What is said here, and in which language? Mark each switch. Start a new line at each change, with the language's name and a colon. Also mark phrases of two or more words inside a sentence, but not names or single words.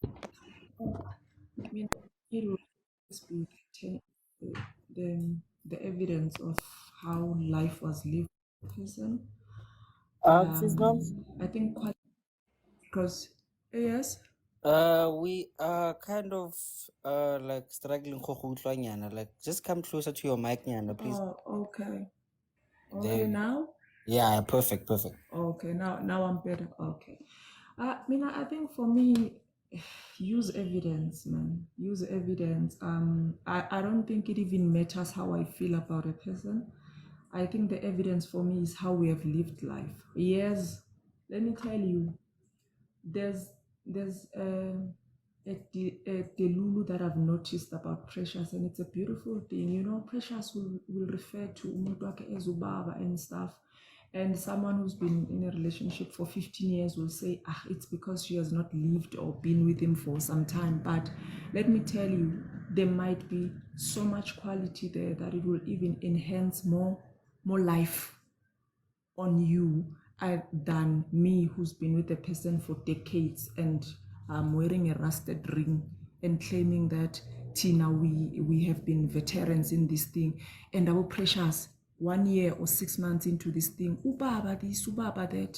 English: I mean, it will always be the evidence of how life was lived by the person. Sis Noms? I think quite because yes. We are kind of like struggling
Tswana: go go utlwa nyana.
English: Like, just come closer to your mic nyana, please. Oh, okay. There Okay, we go. now? Yeah, perfect. Okay, now I'm better. Okay. I think for me, use evidence, man. Use evidence. I don't think it even matters how I feel about a person. I think the evidence for me is how we have lived life. Yes, let me tell you, there's a delulu that I've noticed about Precious, and it's a beautiful thing. You know, Precious will refer to
Zulu: umuntu wakhe
English: as ubaba and stuff. And someone who's been in a relationship for 15 years will say, it's because she has not lived or been with him for some time. But let me tell you, there might be so much quality there that it will even enhance more life on you than me, who's been with a person for decades and wearing a rusted ring and claiming that Tina, we have been veterans in this thing, and our Precious 1 year or 6 months into this thing, ubaba this, ubaba that.